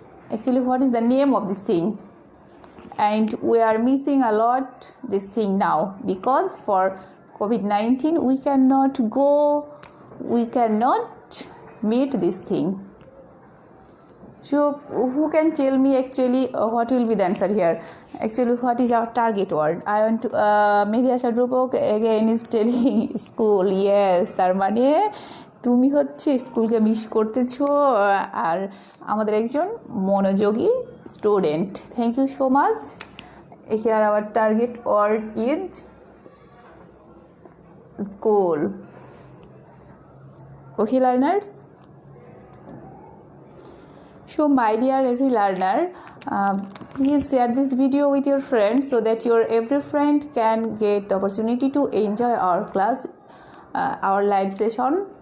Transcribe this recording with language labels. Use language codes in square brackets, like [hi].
[en] Actually, what is the name of this thing? And we are missing a lot this thing now, because for COVID-19 we cannot go, we cannot meet this thing. So who can tell me actually what will be the answer here? Actually, what is our target word? I want to Mehdi Hasan Rupok again is telling school. Yes, [bn] তার মানে তুমি হচ্ছে স্কুলকে miss করতেছো আর আমাদের একজন মনোযোগী student. [en] Thank you so much. Here our target word is school. Okay learners, so my dear every learner, please share this video with your friends so that your every friend can get the opportunity to enjoy our class, our live session.